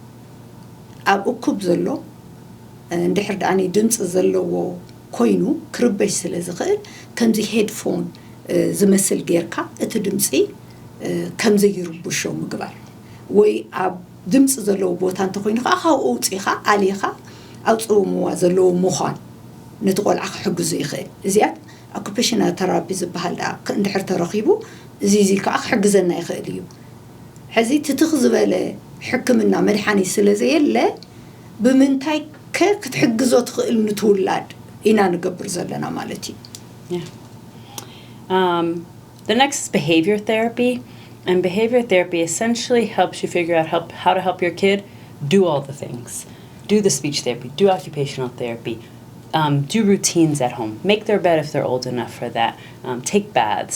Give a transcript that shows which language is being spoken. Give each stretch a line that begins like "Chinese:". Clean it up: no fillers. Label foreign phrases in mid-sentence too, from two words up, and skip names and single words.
Tigrinya: ኣብ እኩብ ዘሎ እንድሕር ደኣኒ ድምፂ ዘለዎ ኮይኑ ክርበሽ ስለ ዝኽእል ከምዚ ሄድፎን ዝመስል ጌርካ እቲ ድምፂ ከም ዘይርብሾ ምግባር ወይ ኣብ ድምፂ ዘለዎ ቦታ እንተኮይኑ ካብኡ ውፅኢኻ ኣሊኻ ኣውፅኡምዋ ዘለዎ ምዃን ነቲ ቆልዓ ክሕግዙ ይኽእል እዚኣት
English: occupational therapy
Tigrinya: ዝበሃል ደኣ እንድሕር ተረኺቡ እዚ ከዓ ክሕግዘና ይኽእል እዩ ሕዚ ትትኽ ዝበለ ሕክምና መድሓኒት ስለ ዘየለ ብምንታይ ክትሕግዞ ትኽእል ንትውላድ ኢና ንገብር ዘለና ማለት እዩ
English: The next is behavior therapy. And behavior therapy essentially helps you figure out how to help your kid do all the things. Do the speech therapy, do occupational therapy, do routines at home, make their bed if they're old enough for that, take baths.